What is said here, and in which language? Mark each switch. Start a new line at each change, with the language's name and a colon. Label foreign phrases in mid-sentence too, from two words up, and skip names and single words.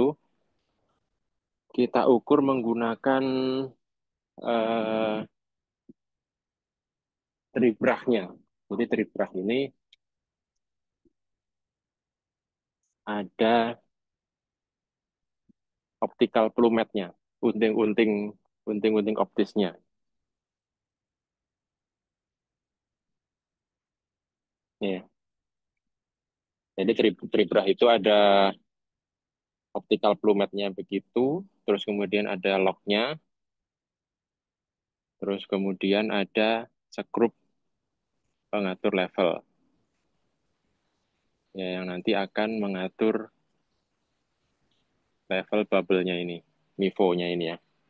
Indonesian: Kita ukur menggunakan eh, tribrahnya. Jadi tribrah ini ada
English: optical plummetnya,
Indonesian: unting-unting unting-unting optisnya. Ya. Jadi tribrah itu ada
English: optical plummetnya
Indonesian: begitu, terus kemudian ada locknya, terus kemudian ada skrup pengatur level ya yang nanti akan mengatur level bubble-nya ini, MIFO-nya ini ya.